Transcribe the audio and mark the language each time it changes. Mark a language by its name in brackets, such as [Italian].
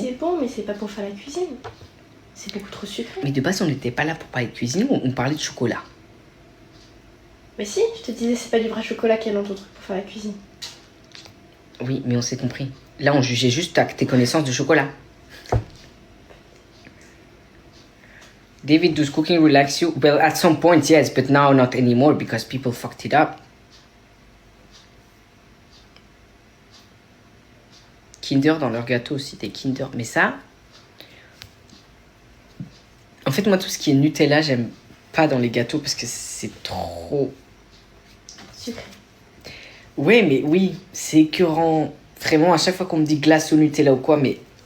[French] c'est bon, mais c'est pas pour faire la cuisine. C'est beaucoup trop sucré. Mais de base on n'était pas là pour parler de cuisine, on parlait de chocolat. Mais si, je te disais, c'est pas du vrai chocolat qu'il y a dans ton truc pour faire la cuisine. Oui, mais on s'est compris. Là on jugeait juste tes connaissances de chocolat. [English] David, does cooking relax you? Well, at some point, yes, but now not anymore because people fucked it up. [French] Kinder dans leur gâteau aussi, des Kinder. Mais ça... En fait, moi, tout ce qui est Nutella, j'aime pas dans les gâteaux parce que c'est trop sucré. Ouais, mais oui, c'est écœurant. Vraiment, à chaque fois qu'on me dit glace au Nutella ou quoi, mais...